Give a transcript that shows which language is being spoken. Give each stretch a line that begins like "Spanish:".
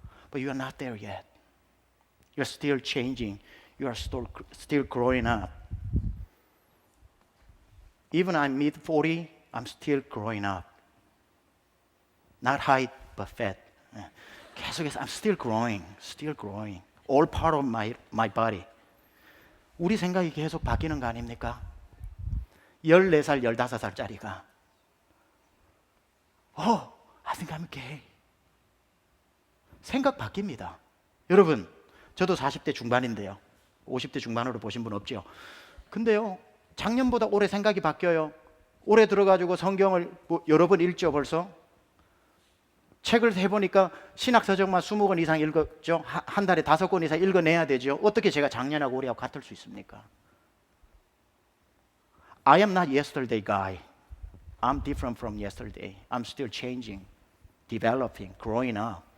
English: But you are not there yet. You're still changing. You are still growing up. Even I'm mid-40, I'm still growing up. Not height, but fat.
Korean: 계속해서
English: I'm still growing. All part of my body.
Korean: 우리 생각이 계속 바뀌는 거 아닙니까? 14살, 15살짜리가
English: I think I'm gay.
Korean: 생각 바뀝니다. 여러분, 저도 40대 중반인데요. 50대 중반으로 보신 분 없죠? 근데요, 작년보다 올해 생각이 바뀌어요. 올해 들어가지고 성경을 여러 번 읽죠. 벌써 책을 해보니까 신학서적만 20권 이상 읽었죠. 한 달에 5권 이상 읽어내야 되죠. 어떻게 제가 작년하고 올해하고 같을 수 있습니까?
English: I am not yesterday guy. I'm different from yesterday. I'm still changing, developing, growing up.